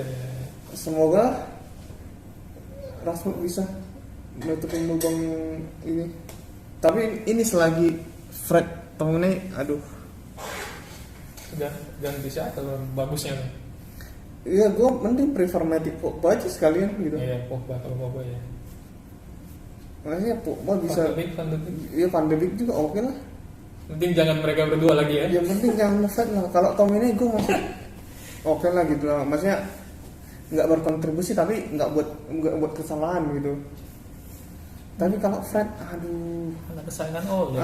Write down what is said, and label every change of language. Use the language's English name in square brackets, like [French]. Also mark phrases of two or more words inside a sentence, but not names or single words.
[Indonesian] Semoga Rashford bisa nutupin lubang ini. Tapi ini selagi Fred temennya, aduh. Ganti siapa kalau bagusnya nih? Iya, gue mending prefer Matic Pogba aja sekalian gitu. Iya, Pogba ya. Makanya Pogba bisa. Van de Beek. Iya, Van de Beek juga oke lah. Penting jangan mereka berdua lagi ya. Yang penting jangan Fred lah. Kalau Tom ini gue masih oke lah gitu lah. Maksudnya nggak berkontribusi tapi nggak buat kesalahan gitu. Tapi kalau Fred, aduh, Anak kesayangan Ole.